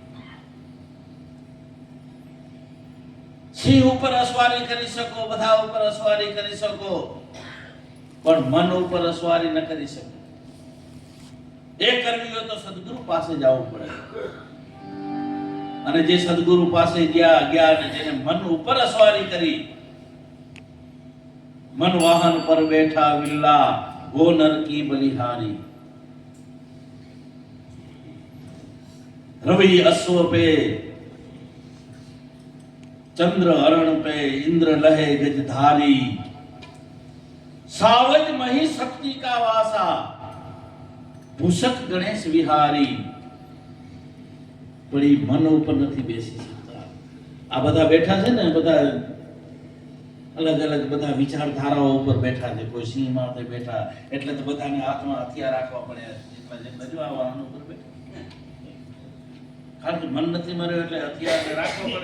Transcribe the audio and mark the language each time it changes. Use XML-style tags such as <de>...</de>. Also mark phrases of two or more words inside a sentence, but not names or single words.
<gu>સિંહ ઉપર અસવારી કરી શકો, બધા ઉપર અસવારી કરી શકો, પણ મન ઉપર અસવારી ન કરી શકો. એ કરવી હોય તો સદગુરુ પાસે જવું પડે. અને જે સદગુરુ પાસે ગયા અને જેને મન ઉપર અસવારી કરી, મન વાહન પર બેઠા વિલ્લા</gu> <hi>वो नर की बलिहारी, रवि अश्व पे चंद्र हरण पे इंद्र लहे गजधारी, सावज मही शक्ति का वासा भूषक गणेश विहारी.</hi> <gu>પણ એ મન ઉપર નથી બેસી શકતા. આ બધા બેઠા છે ને, બધા અલગ અલગ બધા વિચારધારાઓ ઉપર બેઠા છે. કોઈ સિંહ માથે બેઠા એટલે તો બધાને હાથમાં હથિયાર રાખવા પડે. જેટલા જો આ વાહન ઉપર બેઠા, કારણ કે મન નથી મર્યો એટલે હથિયાર રાખવા પડે.</gu>